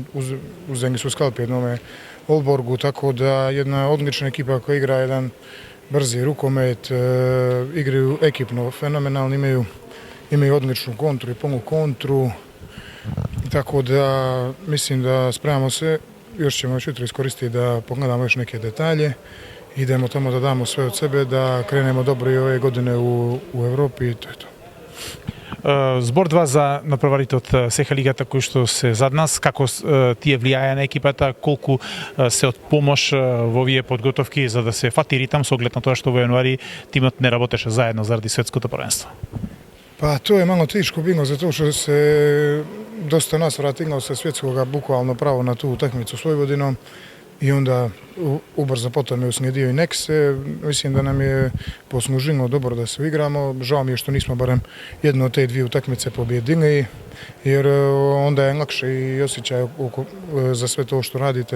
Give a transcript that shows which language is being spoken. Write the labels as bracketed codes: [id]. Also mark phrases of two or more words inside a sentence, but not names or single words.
[hr] Uzeli su skalp jednome Olborgu, tako da jedna odlična ekipa koja igra jedan brzi rukomet, igraju ekipno fenomenalno, imaju odličnu kontru i punu kontru. Tako da mislim da spremamo se, još ćemo jutro iskoristiti da pogledamo još neke detalje, idemo tamo da damo sve od sebe, da krenemo dobro i ove godine u Evropi i to je to. [mk] Збор 2 за надпреварите од Сеха лигата кои што се зад нас, како тие влијаја на екипата, колку се од помош во овие подготовки за да се фати ритам со оглед на тоа што во јануари тимот не работеше заедно заради светското првенство? [hr] Pa to je malo teško bilo zato što se dosta nas vratilo sa svjetskoga bukvalno pravo na tu utakmicu s Vojvodinom i onda ubrzo potom je uslijedio i Nekse. Mislim da nam je poslužilo dobro da se igramo. Žao mi je što nismo barem jednu od te dvije utakmice pobjedili jer onda je lakše i osjećaj za sve to što radite.